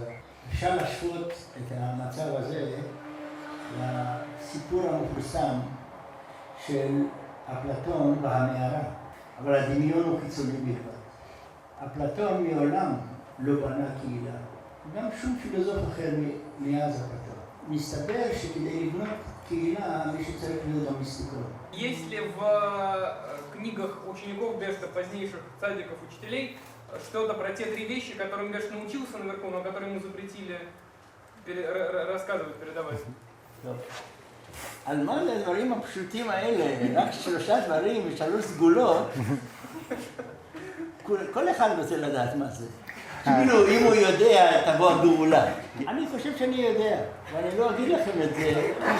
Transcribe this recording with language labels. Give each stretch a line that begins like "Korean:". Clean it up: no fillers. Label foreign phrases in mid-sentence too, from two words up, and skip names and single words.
Hebrew: אפשר להשוות את המצב הזה לסיפור המפורסם של אפלטון והמערה, אבל הדמיון הוא חיצוני בלבד. אפלטון מעולם לא בנה קהילה, גם שום פילוסוף אחר מאז אפלטון. מסתבר שכדי לבנות קהילה מי שצריך להיות המיסטיקון.
Russian: Есть ли в книгах учеников Бешта, позднейших цадиков, учителей, что-то про те три вещи, которым Бешт научился наверху, но которые ему запретили рассказывать, передавать?
Hebrew: על מה זה הדברים הפשוטים האלה? רק 3 דברים ו3 סגולות. כל אחד רוצה לדעת מה זה. כאילו, אם הוא יודע, תבוא הגאולה. אני חושב שאני יודע, ואני לא אגיד לכם את זה.